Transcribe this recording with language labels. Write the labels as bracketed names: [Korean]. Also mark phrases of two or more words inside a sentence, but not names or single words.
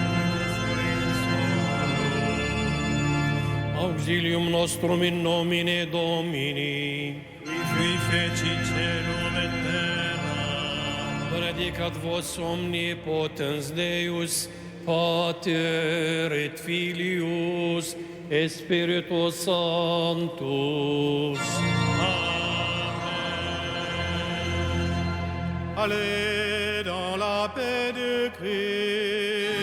[Latin] auxilium nostrum in nomine Domini, qui fui feci celum et terra, benedicat vos omnipotens Deus, Pater et Filius et Spiritus Sanctus. Amen. [French] Allez dans la la paix de Christ.